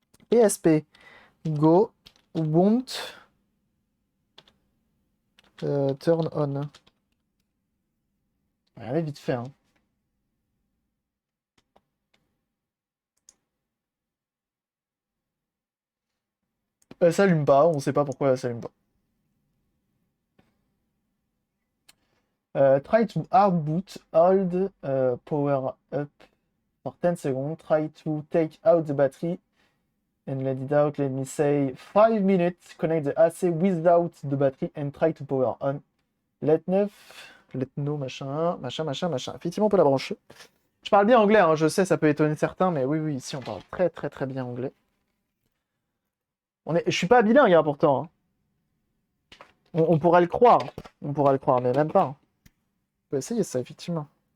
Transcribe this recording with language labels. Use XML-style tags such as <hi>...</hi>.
<en>PSP Go won't turn on.</en> <fr>Regardez vite fait, hein. Elle s'allume pas, on sait pas pourquoi elle s'allume pas.</fr> <en>Try to hard boot, hold power up for 10 seconds. Try to take out the battery and let it out. Let me say 5 minutes. Connect the AC without the battery and try to power on. Let no, machin.</en> <fr>Effectivement, on peut la brancher. Je parle bien anglais, hein, je sais, ça peut étonner certains, mais oui, ici, on parle très, très, très bien anglais. Je suis pas bilingue, hein, pourtant. Hein. On pourrait le croire. On pourrait le croire, mais même pas. Hein. On peut essayer ça, effectivement.</fr>